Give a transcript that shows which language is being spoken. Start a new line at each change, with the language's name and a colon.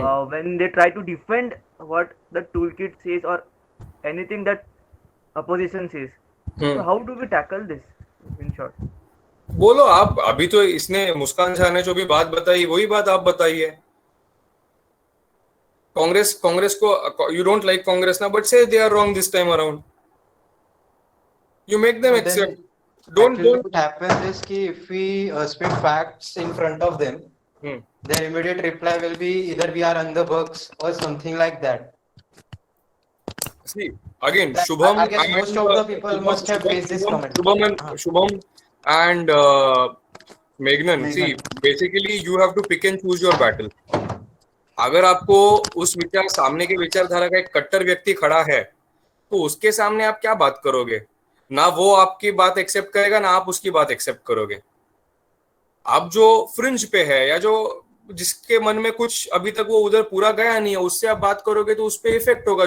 English: When they try to defend what the toolkit says or anything that opposition says, so how do we tackle this in short?
Hindi: बोलो आप. अभी तो इसने मुस्कान शाह ने जो भी बात बताई वही बात आप बताइए.
English: कांग्रेस को you don't like Congress ना, but say they are wrong this time around. You make them accept. What happens is कि if we spit facts in front of them, their immediate reply will be either we are on the books or something like that. See, again, Shubham. I guess most of the people must have faced this comment. Shubham and Meghnan. See, basically you have to pick and choose your battle.
Hindi: अगर आपको उस विचार सामने के विचारधारा का एक कट्टर व्यक्ति खड़ा है तो उसके सामने आप क्या बात करोगे? ना वो आपकी बात एक्सेप्ट करेगा ना आप उसकी बात एक्सेप्ट करोगे. आप जो फ्रिंज पे है या जो जिसके मन में कुछ अभी तक वो उधर पूरा गया नहीं है उससे आप बात करोगे तो उस पे इफेक्ट होगा.